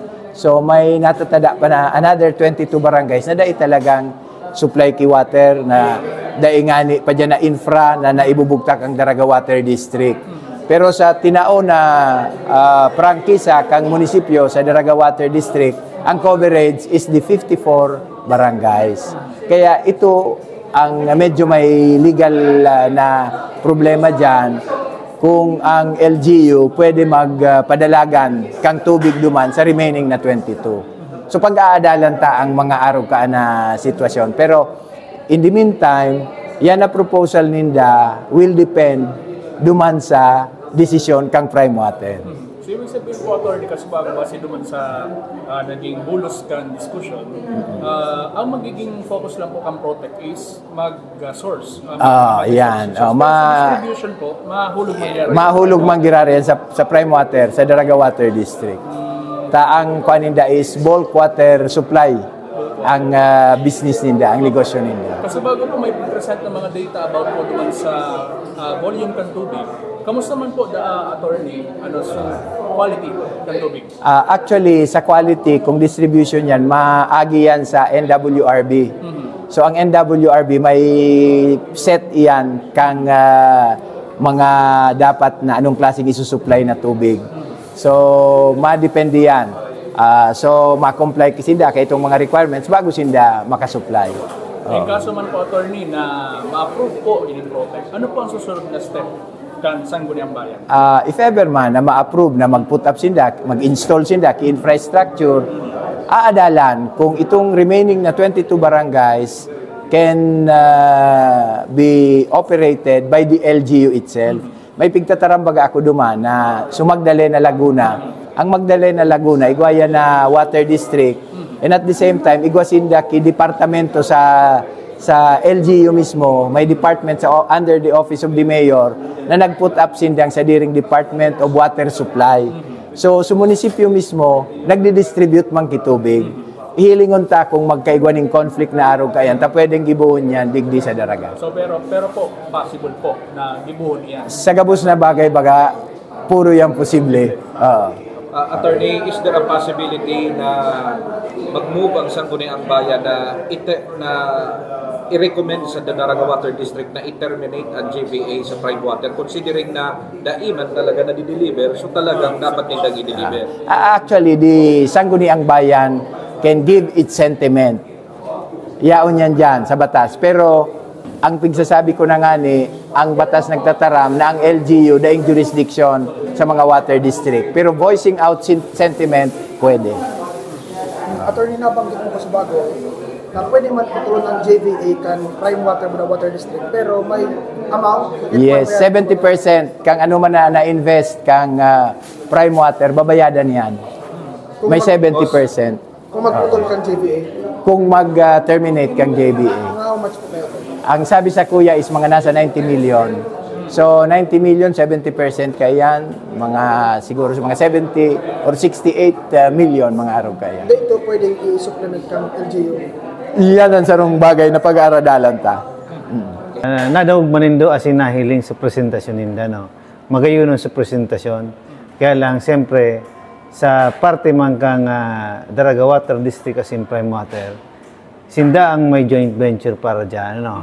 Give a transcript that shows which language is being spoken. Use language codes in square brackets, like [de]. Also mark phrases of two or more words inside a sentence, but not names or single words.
[bik] So may natatada pa na another 22 barangays na dahil talagang supply ki water na dahil ngani pa dyan na infra na naibubugtak ang Daraga Water District. Pero sa tinao na prangkisa kang munisipyo sa Daraga Water District, ang [en] coverage is the [bik] 54 barangays. Kaya ito ang medyo may legal na problema dyan kung ang LGU pwede magpadalagan kang tubig duman sa remaining na 22. So pag-aadalan ta ang mga araw ka na sitwasyon. [en] Pero in the meantime, [bik] yan na proposal ninda [en] will depend [bik] duman sa desisyon kang Prime Water. [tl] So ibig sabihin po, Atty. [bik] Kasubag, base naman sa naging bulos kang discussion, ang magiging focus lang po kang Protect is mag-source. Yan. So, distribution po, mahulog mangyari yan sa Prime Water, sa Daraga Water District. Ang kwaninda is [en] bulk water supply [bik] ang business ninda, ang negosyo ninda. [tl] Kasi bago po may present ng mga data about po naman sa volume ng tubig, kamusta man po, attorney, sa quality ng tubig? [bik] Actually, sa quality, kung distribution yan, maagi yan sa NWRB. So, ang NWRB may set iyan kang mga dapat na anong klaseng isusupply na tubig. So, madepende yan. So, ma-comply sinda kay itong mga requirements bago sinda makasupply. In kaso man po, attorney, na ma-approve po in Protect, [tl] ano po ang susunod na step kan Sangguniang Bayan? [bik] If ever man na ma-approve na mag-put up sinda, mag-install sinda ki infrastructure, aadalan kung itong remaining na 22 barangays [en] can be operated by the LGU itself. [bik] May pigtatarambaga ako duman na Magdalena Laguna. Ang Magdalena Laguna, igwaya na water district, [en] and at the same time, [bik] igwasinda ki departamento sa LGU mismo, may department [en] under the office of the mayor [bik] na nag-put up sindang sa diring Department of Water Supply. So, sa munisipyo mismo, nagdi-distribute man kitubig. Ihilingon ta kung magkaigwaning conflict na araw kayan, ta pwedeng gibuhon yan digdi sa Daraga. So, pero po, possible po na gibuhon yan? Sa gabos na bagay baga, puro yan posible. Attorney, [en] is there a possibility [bik] na mag-move ang Sangguniang Bayan na i-recommend sa Daranga Water District na i-terminate ang JVA sa prime water considering na daiman talaga na di-deliver, [tl] so talagang dapat nilang i-deliver. [en] Actually, di Sangguniang Bayan can give its sentiment. [bik] Yaon yan dyan sa batas. Pero, ang pagsasabi ko na nga ni, ang batas nagtataram na ang LGU daing jurisdiction sa mga water district. [en] Pero voicing out sentiment, pwede. [bik] Attorney, nabanggit mo pa sa bago na pwede man putulon ng JVA kan prime water muna water district pero may amount. Yes, 70% kang ano man na na-invest kang prime water, babayadan yan. May 70%. Kung magputol kang JVA, Kung mag-terminate kang JBA. [en] how much po kayo? [tl] Ang sabi sa kuya is mga nasa 90 million. [bik] So, 90 million, 70% kaya yan. Mga, siguro mga 70 or 68 million mga araw kaya. [tl] Hindi ito pwedeng i-supplement kang LGU. [bik] Iyan ang sarong bagay na pag-aaradalan ta. Nadawag manindo asin nahiling sa presentasyon ninda, no? Magayon sa presentasyon. Kaya lang, siyempre, sa parte man kang Daraga Water District asin Prime Water, sinda ang may [en] joint venture [bik] para dyan, no?